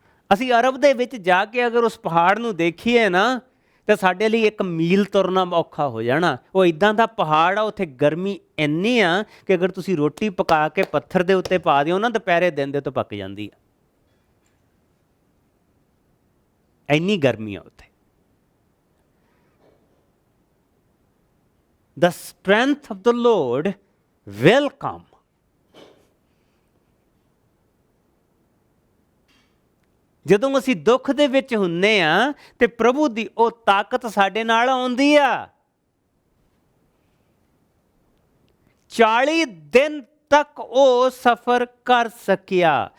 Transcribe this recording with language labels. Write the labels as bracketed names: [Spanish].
[Punjabi] ਅਸੀਂ ਅਰਬ ਦੇ ਵਿੱਚ ਜਾ ਕੇ ਅਗਰ ਉਸ ਪਹਾੜ ਨੂੰ ਦੇਖੀਏ ਨਾ, ਤਾਂ ਸਾਡੇ ਲਈ 1 ਮੀਲ ਤੁਰਨਾ ਔਖਾ ਹੋ ਜਾਣਾ। ਉਹ ਇੱਦਾਂ ਦਾ ਪਹਾੜ ਆ, ਉੱਥੇ ਗਰਮੀ ਇੰਨੀ ਆ ਕਿ ਅਗਰ ਤੁਸੀਂ ਰੋਟੀ ਪਕਾ ਕੇ ਪੱਥਰ ਦੇ ਉੱਤੇ ਪਾ ਦਿਓ ਨਾ, ਦੁਪਹਿਰੇ ਦਿਨ ਦੇ ਤੋਂ ਪੱਕ ਜਾਂਦੀ ਆ, ਇੰਨੀ ਗਰਮੀ ਆ ਉੱਥੇ। [English] The strength of the Lord will come. [Punjabi] ਜਦੋਂ ਅਸੀਂ ਦੁੱਖ ਦੇ ਵਿੱਚ ਹੁੰਦੇ ਆ ਤੇ ਪ੍ਰਭੂ ਦੀ ਉਹ ਤਾਕਤ ਸਾਡੇ ਨਾਲ ਆਉਂਦੀ ਆ। 40 ਦਿਨ ਤੱਕ ਉਹ ਸਫ਼ਰ ਕਰ ਸਕਿਆ।